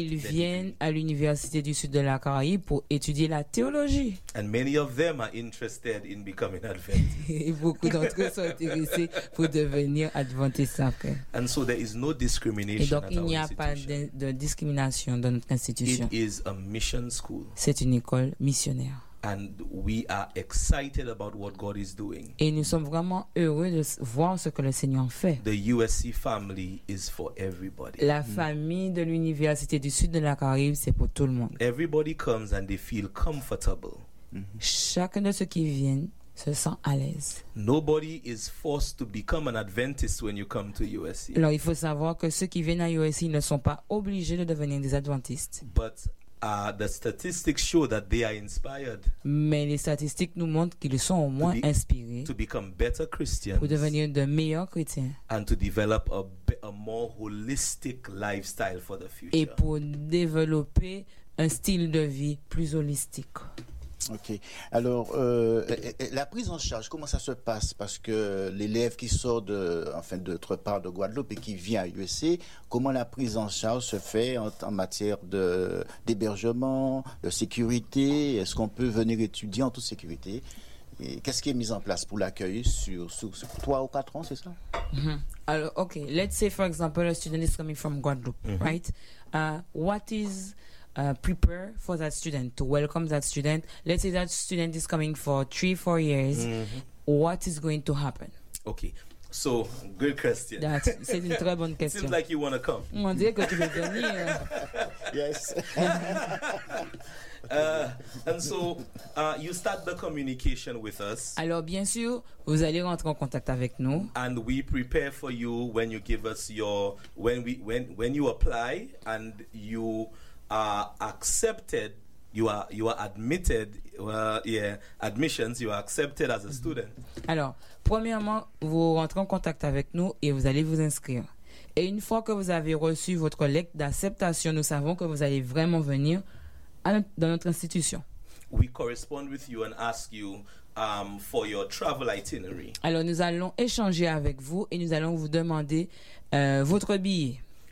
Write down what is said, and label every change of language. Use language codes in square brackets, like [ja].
[fr] ils viennent à l'université du sud de la Caraïbe pour étudier la théologie. [en] And many of them are interested in becoming Adventist. [fr] Et beaucoup d'entre eux sont intéressés pour devenir adventiste après. [en] And so there is no discrimination. [fr] Et donc [en] at [fr] il n'y a [en] our [fr] pas de, de discrimination dans notre institution. [en] It is a mission school. [fr] C'est une école missionnaire. [en] And we are excited about what God is doing. [fr] Et nous sommes vraiment heureux de voir ce que le Seigneur fait. [en] The USC family is for everybody. [fr] La famille de l'université du sud de la Caraïbe, c'est pour tout le monde. [en] Everybody comes and they feel comfortable. [fr] Chacun de ceux qui viennent se sent à l'aise. [en] Nobody is forced to become an Adventist when you come to USC. [fr] Alors il faut savoir que ceux qui viennent à USC ne sont pas obligés de devenir des adventistes. [en] But the statistics show that they are inspired. [fr] Mais les statistiques nous montrent qu'ils sont au moins inspirés. [en] To become better Christians. [fr] Pour devenir de meilleurs chrétiens. [en] And to develop a more holistic lifestyle for the future. [fr] Et pour développer un style de vie plus holistique. [en] Ok. [fr] Alors, la prise en charge, comment ça se passe? Parce que l'élève qui sort de, enfin, d'autre part de Guadeloupe et qui vient à USC, comment la prise en charge se fait en matière de, d'hébergement, de sécurité? Est-ce qu'on peut venir étudier en toute sécurité? Et qu'est-ce qui est mis en place pour l'accueil sur 3 ou 4 ans, c'est ça? Alors, [en] ok. Let's say, for example, a student is coming from Guadeloupe, right? What is... prepare for that student, to welcome that student. Let's say that student is coming for 3-4 years. What is going to happen? Okay, so good question. That's [fr] c'est une très bonne question. [en] Seems like you want to come. [fr] On dirait que tu veux venir. [en] Yes. And so you start the communication with us. [fr] Alors bien sûr, vous allez rentrer en contact avec nous. [en] And we prepare for you when you give us your when you apply and you are accepted, you are admitted, admissions, you are accepted as a student. [fr] Alors, premièrement, vous rentrez en contact avec nous et vous allez vous inscrire. Et une fois que vous avez reçu votre lettre d'acceptation, nous savons que vous allez vraiment venir à, dans notre institution. [en] We correspond with you and ask you for your travel itinerary. [fr] Alors, nous allons échanger avec vous et nous allons vous demander votre billet.